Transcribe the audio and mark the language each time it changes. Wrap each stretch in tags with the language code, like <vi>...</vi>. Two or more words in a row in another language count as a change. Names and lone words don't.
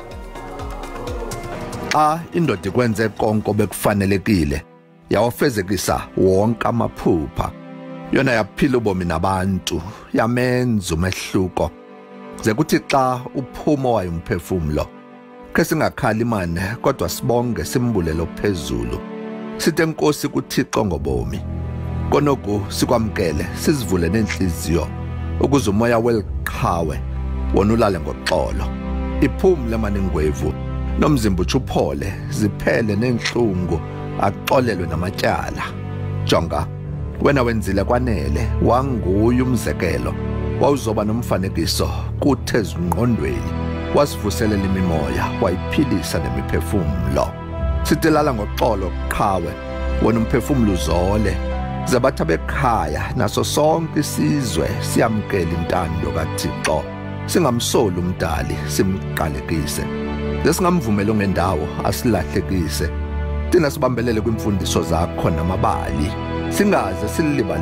<xh>Indoda ikwenze konke obekufanelekile yawafezekisa wonke amaphupha yona yaphila ubomi nabantu yamenza umehluko ze kuthi xa uphumo wayo umphefumulo ke singakhali imane kodwa sibonge simbulelo phezulu sithe Nkosi kuThixo ngobomi konoku sikwamkele sizivule nenhliziyo ukuze umoya weliqhawe wona ulale ngoxolo iphumule maningwevu nomzimba uchuphole ziphele nenhlungu axolelwe namatyala jonga wena wenzile kwanele wanguye umzekelo wawuzoba nomfanekiso kuthezingqondweni wasivuselela imimoya wayiphilisa nemiphefumulo sitilala ngoxolo qhawe wena umphefumulo uzole zabatha bekhaya naso sonke isizwe siyamkela intando kaThixo singamsoli umdali simqalekise lesingamvumela ngendawo asilahlekise thina sibambelele kwimfundiso zakho namabali singaze silibala</xh>